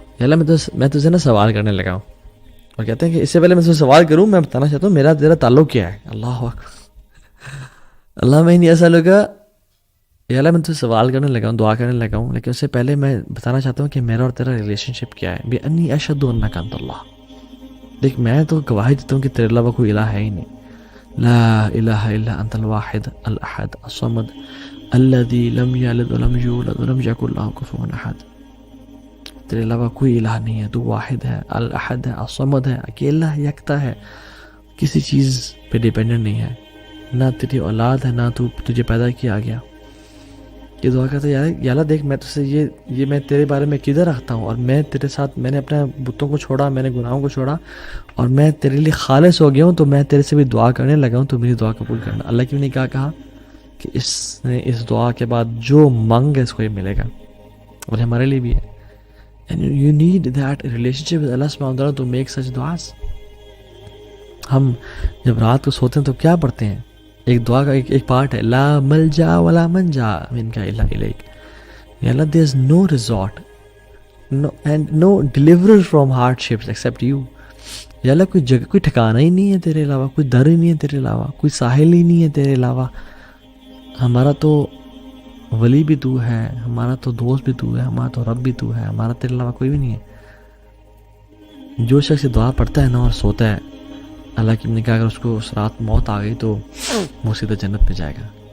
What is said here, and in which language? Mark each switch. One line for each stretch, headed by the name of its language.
Urdu: یا اللہ میں تجھے نا سوال کرنے لگا ہوں. اور کہتے ہیں کہ اس سے پہلے میں تجھے سوال کروں میں بتانا چاہتا ہوں میرا تیرا تعلق کیا ہے.
Arabic: اللہ اکبر. اللہم انی اسألک،
Urdu: یا اللہ میں تجھے سوال کرنے لگا ہوں، دعا کرنے لگا ہوں، لیکن اس سے پہلے میں بتانا چاہتا ہوں کہ میرا اور تیرا ریلیشن شپ کیا ہے.
Arabic: بانی اشہد انک انت اللہ.
Urdu: دیکھ میں تو گواہی دیتا ہوں کہ تیرے علاوہ کوئی الہ ہے ہی نہیں.
Arabic: لا الہ الا انت الواحد الاحد الصمد الذي لم يلد ولم يولد ولم يكن له كفوا احد.
Urdu: تیرے علاوہ کوئی الہ نہیں ہے، تو واحد ہے، الاحد ہے، الصمد ہے، اکیلا ہے، یکتا ہے، کسی چیز پہ ڈیپینڈنٹ نہیں ہے، نہ تیری اولاد ہے، نہ تجھے پیدا کیا گیا. یہ دعا کرتا ہے یا اللہ دیکھ میں تجھ سے یہ میں تیرے بارے میں کدھر رکھتا ہوں، اور میں تیرے ساتھ میں نے اپنے بتوں کو چھوڑا، میں نے گناہوں کو چھوڑا، اور میں تیرے لیے خالص ہو گیا ہوں، تو میں تیرے سے بھی دعا کرنے لگا ہوں، تو میری دعا قبول کرنا. اللہ کی نے کیا کہا کہ اس نے اس دعا کے بعد جو مانگ ہے اس کو یہ ملے گا، اور ہمارے لیے بھی ہے.
English: And you need that relationship with Allah subhanahu wa ta'ala to make such du'as.
Urdu: ہم جب رات کو سوتے ہیں تو کیا پڑھتے ہیں؟ ایک دعا کا ایک پارٹ ہے
Arabic: لا ملجا ولا منجا منک الا الیک.
English: یا اللہ there is no resort and no deliverer from hardships except you.
Urdu: یا اللہ کوئی جگہ، کوئی ٹھکانہ ہی نہیں ہے تیرے علاوہ، کوئی در ہی نہیں ہے تیرے علاوہ، کوئی ساحل ہی نہیں ہے تیرے علاوہ. ہمارا تو ولی بھی تو ہے، ہمارا تو دوست بھی تو ہے، ہمارا تو رب بھی تو ہے، ہمارا تیرے علاوہ کوئی بھی نہیں ہے. جو شخص دعا پڑھتا ہے نا اور سوتا ہے، اللہ کی نے کہا اگر اس کو اس رات موت آ گئی تو وہ سیدھا جنت میں جائے گا.